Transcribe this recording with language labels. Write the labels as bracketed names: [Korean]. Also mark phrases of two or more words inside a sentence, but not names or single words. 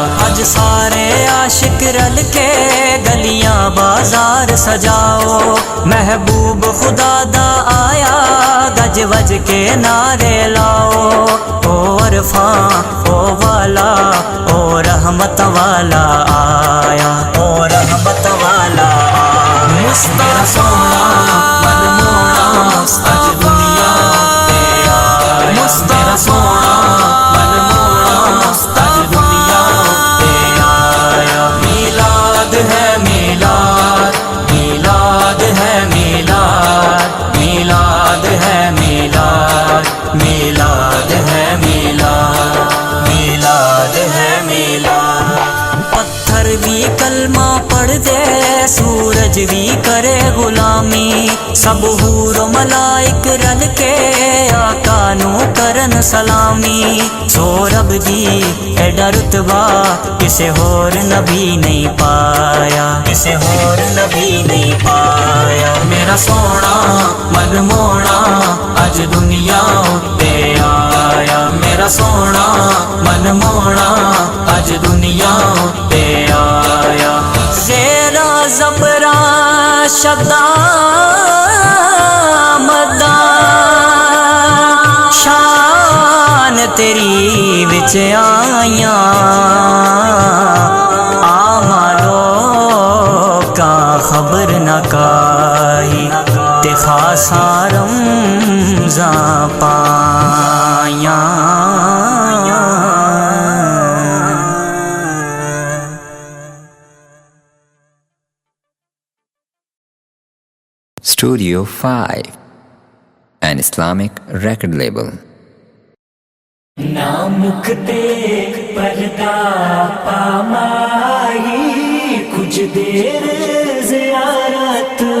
[Punjabi] اج سارے عاشق رل کے گلیاں بازار سجاؤ، محبوب خدا دا آیا گج وج کے نعرے لاؤ، او عرفاں او والا او رحمت والا آیا، او رحمت والا آیا۔ میرا سونا من مونا اج دنیا تے آیا، میرا سونا من مونا اج دنیا تے آیا۔ میلاد ہے میلاد، میلاد ہے میلاد، میلاد ہے میلاد، میلاد ہے میلاد، میلاد ہے میلاد۔ پتھر بھی کلمہ پڑھ دے، سورج بھی کرے غلامی، سب حور و ملائک رل کے آقا نو کرن سلامی۔ سو رب دی ایڈا رتبہ کسے ہور نبی نہیں پایا، کسے ہور نبی نہیں پایا۔ میرا سونا من مونا اج دنیا اتے آیا، میرا سونا من مونا اج دنیا اتے آیا۔ زیرا زبراں شداں مداں شان تیری وچ آیاں، آواں لوکاں خبر نہ کائی، تے خاصاں رمزاں پائیاں۔ [English] Studio 5, an Islamic record label. [Punjabi] نامک دیکھ پردہ پامائی، کچھ دیر زیارت